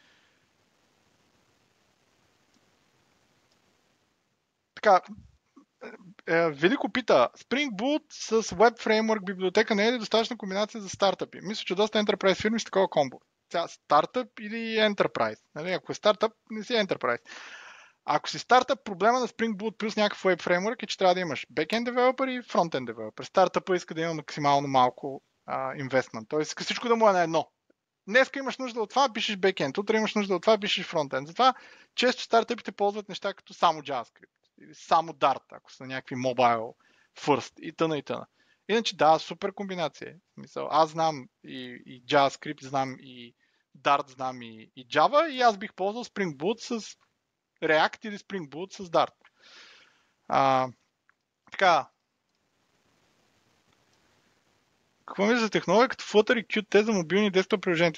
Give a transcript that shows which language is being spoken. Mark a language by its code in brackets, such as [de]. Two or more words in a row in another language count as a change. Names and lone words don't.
[bg] Така, Велико пита, Spring Boot с [en] Web Framework [bg] библиотека не е ли достатъчна комбинация за стартъпи? Мисля, че доста Enterprise фирми с такова комбо. Стартъп или Enterprise? Нали? Ако е стартъп, не си Enterprise. Ако си стартъп, проблема на Spring Boot плюс някакъв [en] Web Framework [bg] е, че трябва да имаш [en] backend developer [bg] и [en] frontend developer. [bg] Стартъпът иска да има максимално малко investment. Тоест иска всичко да му е на едно. Днеска имаш нужда от това, пишеш backend. Утре имаш нужда от това, пишеш frontend. Затова често стартъпите ползват неща като само JavaScript. Или само Dart, ако са някакви [en] mobile first [bg] и тъна и тъна. Иначе да, супер комбинация. Мисъл, аз знам и JavaScript, знам и Dart, знам и Java и аз бих ползвал Spring Boot с React или Spring Boot с Dart. Така. Какво мисля за технология като Flutter и Qt за мобилни десктоп приложения?